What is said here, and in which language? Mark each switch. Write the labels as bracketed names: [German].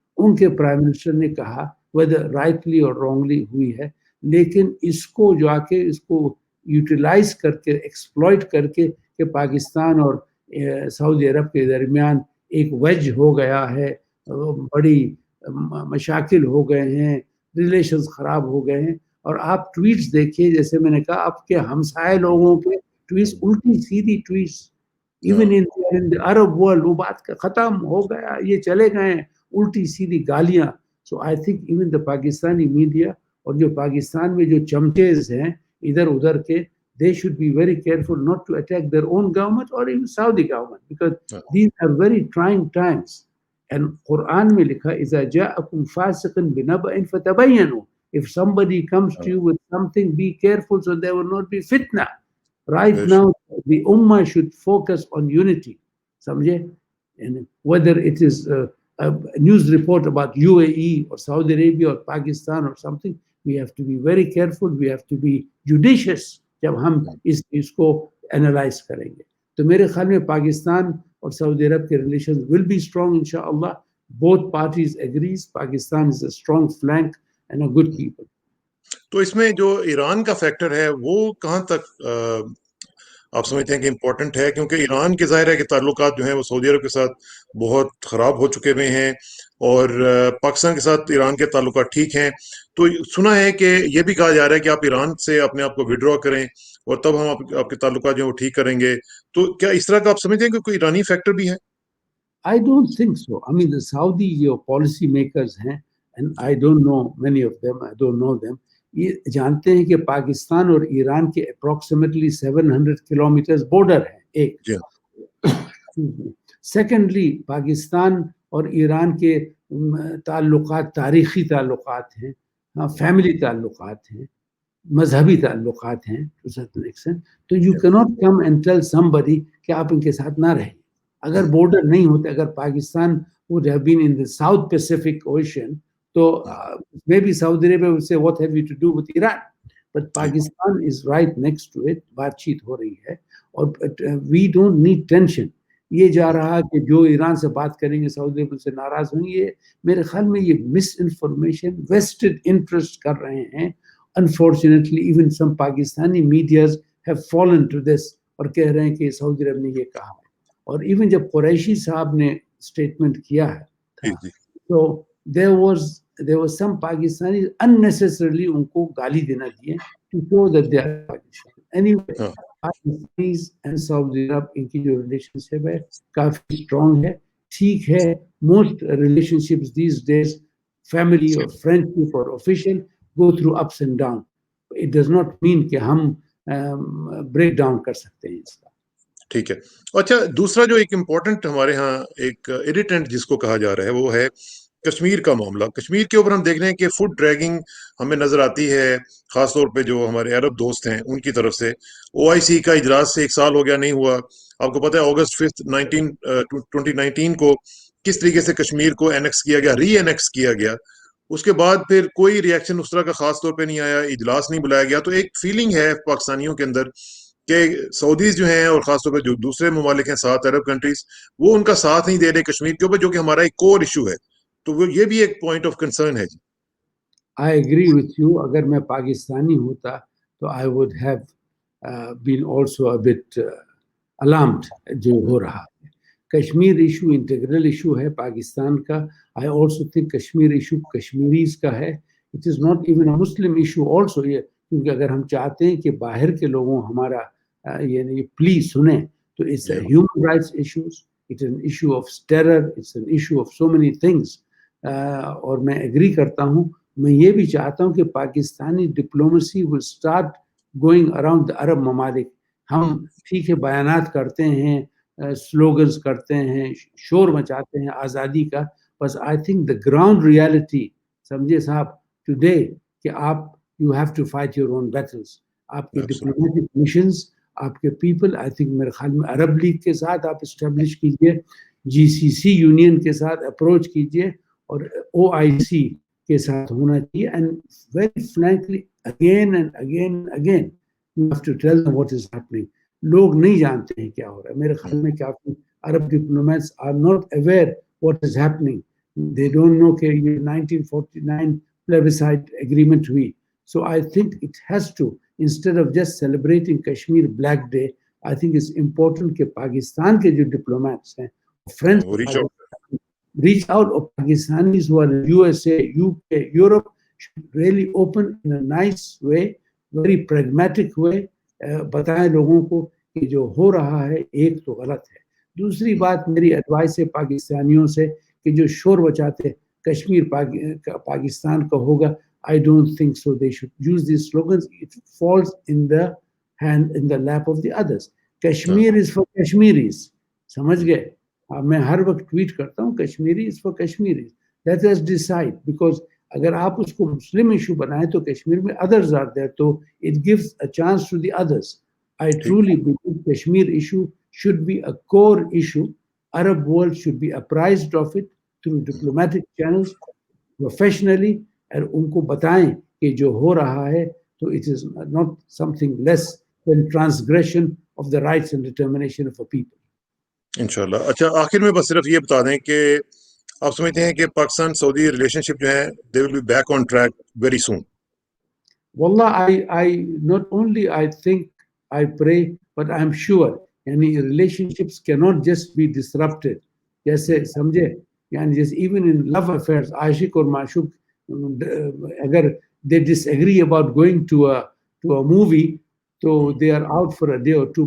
[Urdu] ان کے prime minister نے کہا, [English] whether rightly or wrongly [Urdu] ہوئی ہے, لیکن اس کو جا کے اس کو یوٹیلائز کر کے ایکسپلوئٹ کر کے کہ پاکستان اور سعودی عرب کے درمیان ایک ویج ہو گیا ہے, بڑی مشاکل ہو گئے ہیں, ریلیشنز خراب ہو گئے ہیں. اور آپ ٹویٹس دیکھیے, جیسے میں نے کہا آپ کے ہمسائے لوگوں کے ٹویٹس, الٹی سیدھی tweets, even in Arab world وہ بات ختم ہو گیا, یہ چلے گئے, الٹی سیدھی گالیاں. [English] so I think even the Pakistani media [Urdu] اور جو پاکستان میں جو چمچیز ہیں ادھر ادھر کے, [English] they should be very careful not to attack their own government or even Saudi government, because these are very trying times. [Arabic] And Quran [Urdu] میں لکھا [Arabic] إِذَا جَاءَكُمْ فَاسِقٌ بِنَبَإٍ فَتَبَيَّنُوا. [English] If somebody comes to you with something, be careful so there will not be fitna. Right now, the ummah should focus on unity. سمجھے, and whether it is a news report about UAE or Saudi Arabia or Pakistan or something, we have to be very careful, we have to be judicious [Urdu] جب ہم اس چیز کو analyse کریں گے. تو میرے خیال میں پاکستان اور سعودی عرب کے relation [English] will be strong [Urdu] inshallah. [English] Both parties agrees Pakistan is a strong flank and a good people. [Urdu] تو اس میں جو ایران کا فیکٹر ہے وہ کہاں تک آپ سمجھتے ہیں کہ امپورٹنٹ ہے؟ کیونکہ ایران کے ظاہر ہے کہ تعلقات جو ہیں وہ سعودی عرب کے ساتھ بہت خراب ہو چکے ہوئے ہیں، اور پاکستان کے ساتھ ایران کے تعلقات ٹھیک ہیں. تو سنا ہے کہ یہ بھی کہا جا رہا ہے کہ آپ ایران سے اپنے آپ کو وڈرا کریں اور تب ہم آپ کے تعلقات جو ہیں وہ ٹھیک کریں گے. تو کیا اس طرح کا آپ سمجھتے ہیں کہ کوئی ایرانی فیکٹر بھی ہے؟ [English] I don't think so. I mean, the Saudi policy makers [Urdu] ہیں, [English] and I don't know many of them, I don't know them. [Urdu] یہ جانتے ہیں کہ پاکستان اور ایران کے اپروکسیمیٹلی 700 کلومیٹرز بارڈر ہے ایک. جی سیکنڈلی پاکستان اور ایران کے تعلقات تاریخی تعلقات ہیں، فیملی تعلقات ہیں، مذہبی تعلقات ہیں [English] to certain extent. [Urdu] تو [English] you cannot come and tell somebody [Urdu] کہ آپ ان کے ساتھ نہ رہیں. اگر بارڈر نہیں ہوتے، اگر Pakistan [English] would have been in the South Pacific Ocean, تو maybe Saudi Arabia would say what have you to do with Iran, but Pakistan is right next to it. [Urdu] بات چیت ہو رہی ہے اور [English] we don't need tension. [Urdu] یہ جا رہا کہ جو ایران سے بات کریں گے سعودی عرب سے ناراض ہوں گے، میرے خیال میں یہ مس انفارمیشن ویسٹڈ انٹرسٹ کر رہے ہیں. [English] Unfortunately, even some Pakistani medias have fallen to this [Urdu] اور کہہ رہے ہیں کہ سعودی عرب نے یہ کہا. اور ایون جب قریشی صاحب نے اسٹیٹمنٹ کیا ہے تو [English] there was some Pakistanis unnecessarily [Urdu] ان کو گالی دینا دیے [English] to show that they are Pakistani. Anyway, Pakistanis and Saudi Arab [Urdu] ان کی جو ریلیشن شپ ہے کافی اسٹرانگ ہے، ٹھیک ہے. [English] Most relationships these days, family or friendship or official, go through ups and downs. It does not mean [Urdu] کہ ہم break down کر سکتے ہیں اس کا. ٹھیک ہے. اچھا، دوسرا جو ایک امپورٹنٹ ہمارے ہاں ایک ایڈیٹنٹ جس کو کہا جا رہا ہے وہ ہے کشمیر کا معاملہ. کشمیر کے اوپر ہم دیکھ رہے ہیں کہ فوڈ ڈریگنگ ہمیں نظر آتی ہے، خاص طور پہ جو ہمارے عرب دوست ہیں ان کی طرف سے. OIC کا اجلاس سے 1 سال ہو گیا، نہیں ہوا. آپ کو پتہ ہے اگست 5 2019 کو کس طریقے سے کشمیر کو اینیکس کیا گیا، ری اینیکس کیا گیا. اس کے بعد پھر کوئی ریئیکشن اس طرح کا خاص طور پہ نہیں آیا، اجلاس نہیں بلایا گیا. تو ایک فیلنگ ہے پاکستانیوں کے اندر کہ سعودیز جو ہیں اور خاص طور پہ جو دوسرے ممالک ہیں 7 عرب کنٹریز، وہ ان کا ساتھ نہیں دے رہے کشمیر کے اوپر، جو کہ ہمارا ایک کور ایشو ہے. تو وہ یہ بھی ایک پوائنٹ آف کنسرن ہے. جی [English] I agree with you. [Urdu] اگر میں پاکستانی ہوتا تو [English] I would have been also a bit alarmed [Urdu] جو ہو رہا ہے. کشمیر ایشو انٹیگرل ایشو ہے پاکستان کا. [English] I also think [Urdu] Kashmir issue Kashmiris کا ہے. [English] It is not even a Muslim issue also. [Urdu] کیونکہ اگر ہم چاہتے ہیں کہ باہر کے لوگوں ہمارا یعنی پلی سنیں تو [English] it's a human rights issues, it's an issue of terror, it's an issue of so many things. [Urdu] اور میں ایگری کرتا ہوں. میں یہ بھی چاہتا ہوں کہ Pakistani diplomacy [English] will start going around the [Urdu] عرب ممالک. ہم ٹھیک ہے بیانات کرتے ہیں، سلوگنز کرتے ہیں، شور مچاتے ہیں آزادی کا، [English] بس I think the ground reality [Urdu] سمجھے صاحب ٹوڈے کہ آپ [English] You have to fight your own battles. [Urdu] آپ کے ڈپلومیٹک مشنز، آپ کے پیپل، آئی تھنک میرے خیال میں عرب لیگ کے ساتھ آپ اسٹیبلش کیجئے، GCC یونین کے ساتھ اپروچ کیجئے اور OIC کے ساتھ ہونا چاہیے. [English] And very frankly again and again and again you have to tell them what is happening. [Urdu] لوگ نہیں جانتے ہیں کیا ہو رہا ہے. میرے خیال میں کافی [English] عرب diplomats are not aware what is happening. They don't know [Urdu] کہ یہ [English] 1949 plebiscite agreement ہوئی. So I think it has to, instead of just celebrating Kashmir Black Day, I think it's important [Urdu] کہ پاکستان کے جو diplomats ہیں [English] friends reach out, or Pakistanis who are in USA, UK, Europe should really open in a nice way, very pragmatic way. [Urdu] بتائیں لوگوں کو کہ جو ہو رہا ہے ایک تو غلط ہے. دوسری بات میری ایڈوائس ہے پاکستانیوں سے کہ جو شور بچاتے کشمیر پاکستان کا ہوگا, [English] I don't think so. They should use these slogans. It falls in the lap of the others. Kashmir is for Kashmiris. [Urdu] سمجھ گئے؟ میں ہر وقت ٹویٹ کرتا ہوں [English] Kashmiri is for Kashmiris. Let us decide, because [Urdu] اگر آپ اس کو مسلم ایشو بنائیں تو کشمیر میں [English] Others are there, تو it gives a chance to the others. I truly believe Kashmir issue should be a core issue. Arab world should be apprised of it through diplomatic channels professionally, [Urdu] اور ان کو بتائیں کہ جو ہو رہا ہے تو [English] it is not something less than transgression of the rights and determination of a people. [Urdu] انشاءاللہ. اچھا, آخر میں بس صرف یہ بتا دیں کہ آپ سمجھتے ہیں کہ پاکستان سعودی ریلیشن شپ جو ہے [English] they will be back on track very soon. Wallah, I not only I think I pray, but I'm sure yani relationships cannot just be disrupted. [Urdu] جیسے سمجھے یعنی جیسے [English] even in love affairs [Urdu] عاشق اور معشوق اگر [English] they disagree about going to a movie تو they are out for a day or two.